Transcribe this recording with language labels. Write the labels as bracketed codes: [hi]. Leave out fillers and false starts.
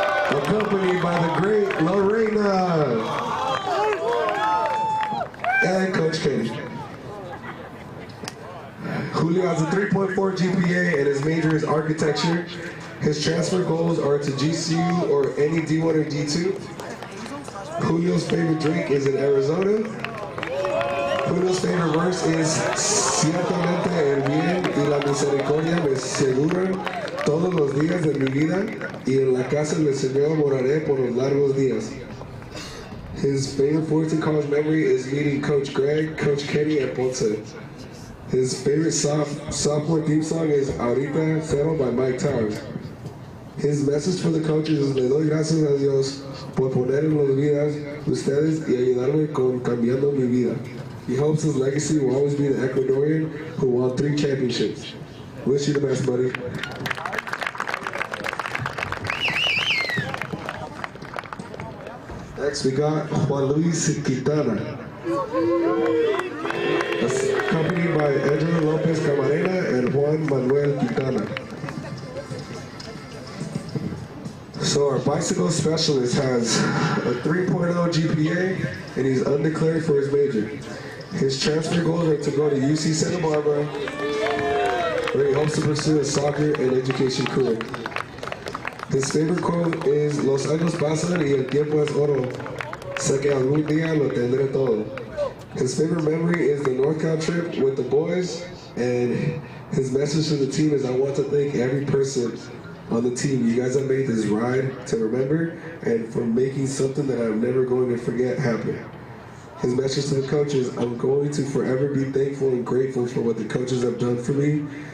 [en] Accompanied by the great Lorena and Coach Kenny. Julio has a 3.4 GPA, and his major is architecture. His transfer goals are to GCU or any D1 or D2. Julio's favorite drink is in Arizona. Julio's favorite verse is [es] Ciertamente el bien y la misericordia me segura todos los días de mi vida y en la casa del Señor moraré por los largos días. [en] His favorite Fullerton College memory is meeting Coach Greg, Coach Kenny, and Ponce. His favorite sophomore theme song is Ahorita Cero by Mike Towers. His message for the coaches is, [es] le doy gracias a Dios por poner en las vidas ustedes y ayudarme con cambiando mi vida. [en] He hopes his legacy will always be the Ecuadorian who won 3 championships. Wish you the best, buddy. Next, we got Juan Luis Quintana, accompanied by Angela Lopez Camarena and Juan Manuel Quintana. So our bicycle specialist has a 3.0 GPA, and he's undeclared for his major. His transfer goals are to go to UC Santa Barbara, where he hopes to pursue a soccer and education career. His favorite quote is, [es] Los años pasan y el tiempo es oro. Sé que algún día lo tendré todo. [en] His favorite memory is the NorCal trip with the boys, and his message to the team is, I want to thank every person on the team. You guys have made this ride to remember, and for making something that I'm never going to forget happen. His message to the coaches, I'm going to forever be thankful and grateful for what the coaches have done for me,